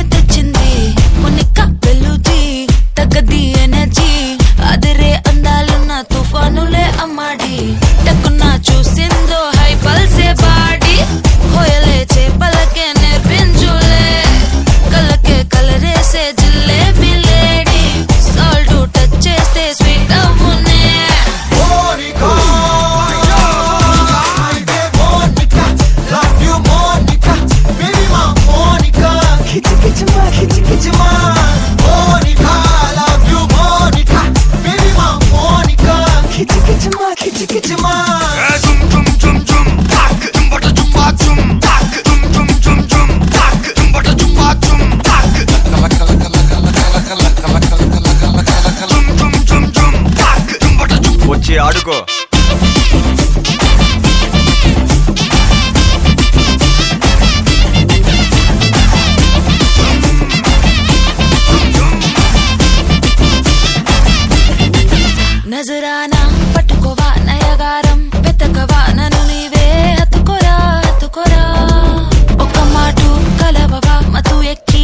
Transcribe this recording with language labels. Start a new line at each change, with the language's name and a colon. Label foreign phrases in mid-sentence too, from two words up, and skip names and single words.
Telugu: తెచ్చింది మనిక వెలుచి తగ్గది ఎనర్జీ అదిరే అందాలున్న తుఫానులే అమ్మాడి టక్కున చూసిందో
English: high pulse body
Telugu: హోయలే చేపలకే నేర్పించులే కళ్ళకే కలరేసే జిల్లేబీ లేడీ
English: salt touch
Telugu: చేస్తే స్వీట్ అవునే
English: Monica, Monica, love you, Monica, baby, my Monica. Kitty, kitty, ma, kitty, kitty, ma. Monica, love you, Monica, baby, my Monica. Kitty, kitty, ma, kitty, kitty, ma. Zum zum zum zum, tak, zum bata zum ba zum, tak, zum zum zum zum, tak, zum bata zum ba zum, tak. Kala kala kala kala kala kala kala kala kala kala kala kala. Zum zum zum zum, tak, zum bata zum.
Telugu: వచ్చి ఆడుకో. నజరానా పట్టుకోవా నయగారం వెతకవా నన్ను నీవే హత్తుకోరా హత్తుకోరా ఒక మాటు కలవవా మతు ఎక్కి